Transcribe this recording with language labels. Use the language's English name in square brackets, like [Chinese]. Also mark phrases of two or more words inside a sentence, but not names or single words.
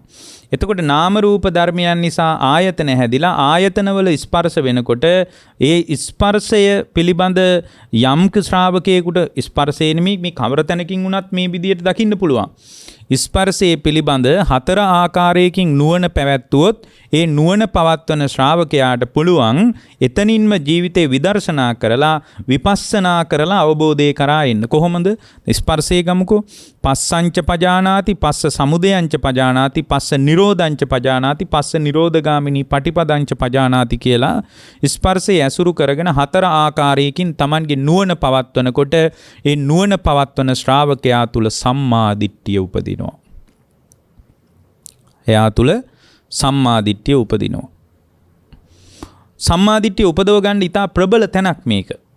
[Sinhala] එතකොට නාම රූප ධර්මයන් නිසා ආයතන හැදිලා ආයතනවල ස්පර්ශ වෙනකොට ඒ ස්පර්ශය පිළිබඳ යම් ශ්‍රාවකයෙකුට ස්පර්ශේ නෙමෙයි මේ කවර තැනකින් වුණත් මේ විදියට දකින්න පුළුවන්. ස්පර්ශයේ පිළිබඳ 4 ආකාරයකින් නුවණ පැවැත්වුවොත් ඒ නුවණ පවත්වන ශ්‍රාවකයාට පුළුවන් එතනින්ම ජීවිතේ විදර්ශනා කරලා විපස්සනා කරලා අවබෝධය කරා එන්න. කොහොමද? ස්පර්ශයේ ගමුකෝ. [Pali] පස්සංච පජානාති, පස්ස සමුදයංච පජානාති, පස්ස නිරෝධංච පජානාති, පස්ස නිරෝධගාමිනී පටිපදංච පජානාති [Sinhala] කියලා ස්පර්ශයේ ඇසුරු කරගෙන 4 ආකාරයකින් Tamanගේ නුවණ පවත්වනකොට ඒ නුවණ පවත්වන ශ්‍රාවකයා තුල සම්මා දිට්ඨිය උපදිනවා. එයා තුල සම්මා දිට්ඨිය උපදිනවා. සම්මා දිට්ඨිය උපදව ගන්න ඉතා ප්‍රබල තැනක් මේක.